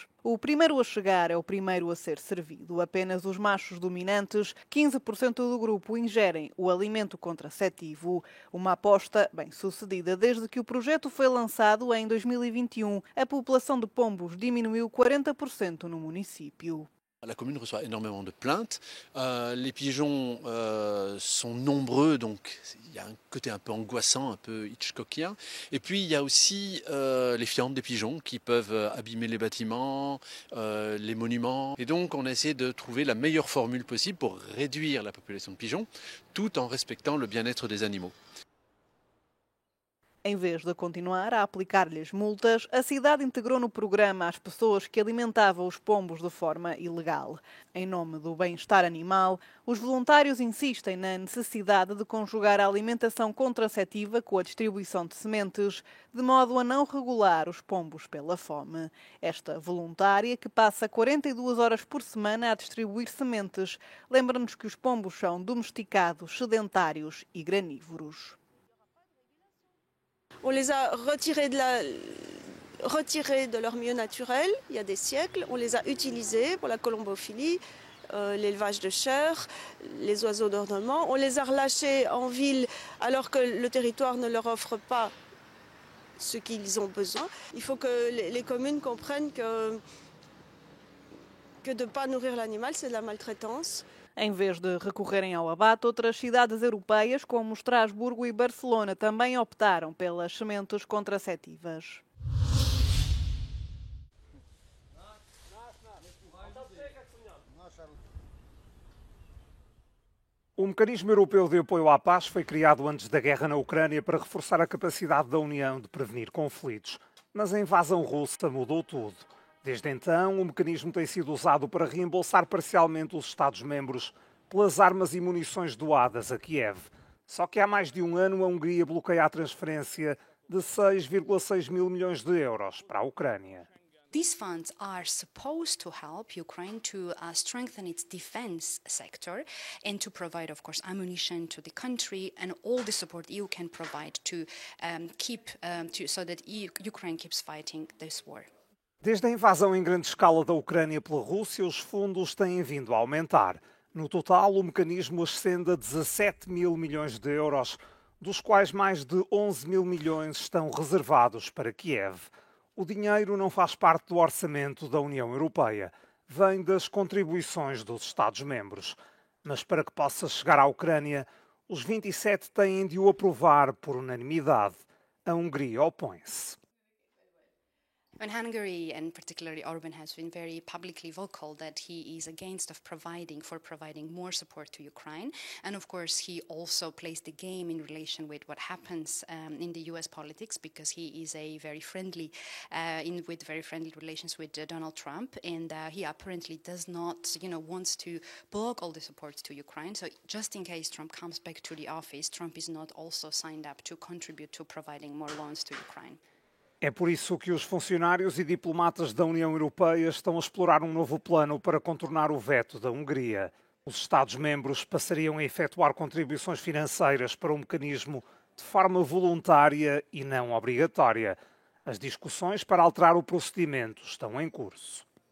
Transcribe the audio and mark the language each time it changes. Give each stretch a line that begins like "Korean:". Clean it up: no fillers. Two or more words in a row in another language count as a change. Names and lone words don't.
Portuguese: O primeiro a chegar é o primeiro a ser servido. Apenas os machos dominantes, 15% do grupo, ingerem o alimento contraceptivo. Uma aposta bem-sucedida. Desde que o projeto foi lançado em 2021, a população de pombos diminuiu 40% no município.
French: La commune reçoit énormément de plaintes. Les pigeons sont nombreux, donc il y a un côté un peu angoissant, un peu hitchcockien. Et puis il y a aussi les fientes des pigeons qui peuvent abîmer les bâtiments, les monuments. Et donc on a essayé de trouver la meilleure formule possible pour réduire la population de pigeons, tout en respectant le bien-être des animaux.
Portuguese: Em vez de continuar a aplicar-lhes multas, a cidade integrou no programa as pessoas que alimentavam os pombos de forma ilegal. Em nome do bem-estar animal, os voluntários insistem na necessidade de conjugar a alimentação contraceptiva com a distribuição de sementes, de modo a não regular os pombos pela fome. Esta voluntária, que passa 42 horas por semana a distribuir sementes, lembra-nos que os pombos são domesticados, sedentários e granívoros.
French: On les a retirés de leur milieu naturel il y a des siècles. On les a utilisés pour la colombophilie, l'élevage de chair, les oiseaux d'ornement. On les a relâchés en ville alors que le territoire ne leur offre pas ce qu'ils ont besoin. Il faut que les communes comprennent que de ne pas nourrir l'animal, c'est de la maltraitance.
Portuguese: Em vez de recorrerem ao abate, outras cidades europeias, como Estrasburgo e Barcelona, também optaram pelas sementes contraceptivas. O Mecanismo Europeu de Apoio à Paz foi criado antes da guerra na Ucrânia para reforçar a capacidade da União de prevenir conflitos. Mas a invasão russa mudou tudo. Desde então, o mecanismo tem sido usado para reembolsar parcialmente os Estados-membros pelas armas e munições doadas a Kiev. Só que há mais de um ano a Hungria bloqueia a transferência de 6,6 mil milhões de euros para a Ucrânia.
English: These funds are supposed to help Ukraine to strengthen its defense sector and to provide, of course, ammunition to the country and all the support EU can provide to so that Ukraine keeps fighting this war.
Portuguese: Desde a invasão em grande escala da Ucrânia pela Rússia, os fundos têm vindo a aumentar. No total, o mecanismo ascende a 17 mil milhões de euros, dos quais mais de 11 mil milhões estão reservados para Kiev. O dinheiro não faz parte do orçamento da União Europeia, vem das contribuições dos Estados-membros. Mas para que possa chegar à Ucrânia, os 27 têm de o aprovar por unanimidade. A Hungria opõe-se.
English: And Hungary, and particularly Orban, has been very publicly vocal that he is against providing more support to Ukraine. And of course, he also plays the game in relation with what happens in the US politics, because he is a very friendly, with very friendly relations with Donald Trump, and he apparently does not, wants to block all the support to Ukraine. So just in case Trump comes back to the office, Trump is not also signed up to contribute to providing more loans to Ukraine.
Portuguese: É por isso que os funcionários e diplomatas da União Europeia estão a explorar um novo plano para contornar o veto da Hungria. Os Estados-membros passariam a efetuar contribuições financeiras para o mecanismo de forma voluntária e não obrigatória. As discussões para alterar o procedimento estão em curso.